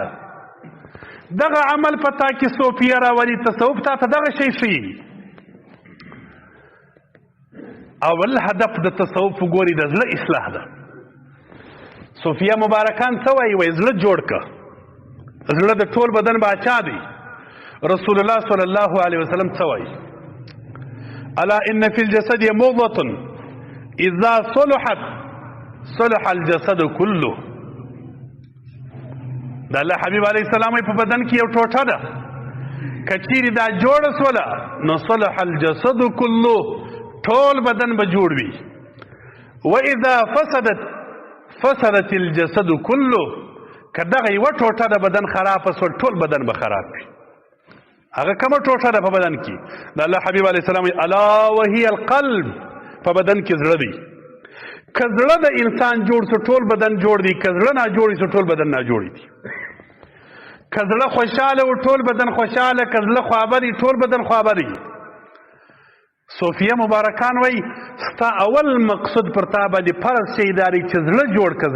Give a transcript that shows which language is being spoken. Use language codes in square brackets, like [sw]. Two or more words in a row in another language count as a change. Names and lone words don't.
[ps] دغه عمل په تا کې صوفیه راولي، تصوف تا ته دغه شی ښیي. اول هدف د تصوف ګوري د زړه اصلاح ده. صوفیه مبارکان څه وایي؟ وایي زړه جوړ که، زړه د ټول بدن باچا دی. رسول الله صلی الله علیه وسلم څه وایي؟ [ar] الا ان فی الجسد مضغة اذا صلحت صلح الجسد كله. [ps] د الله حبیب علیه السلام په بدن کې یو ټوټه ده، که چیرې دا جوړه سوله نو [ar] صلح الجسد كله، [ps] ټول بدن به جوړ وي. [ar] واذا فسدت الجسد كله، [ps] که دغه یوه ټوټه د بدن خرابه سول ټول بدن به خراب وي. هغه کومه ټوټه ده په بدن کې؟ د الله حبیب علیه السلام [ar] الا وهي القلب، [ps] په بدن کې زړه دی. که زړه د انسان جوړ سو ټول بدن جوړ دی، که زړه نه جوړ سو ټول بدن نه جوړ دی. که زړه خوشحاله و ټول بدن خوشحاله، که زړه خوابه دی ټول بدن خوابه دی. صوفیه مبارکان وایي ستا اول مقصود پر تا باندې فرض شی دا دی چې زړه جوړ که.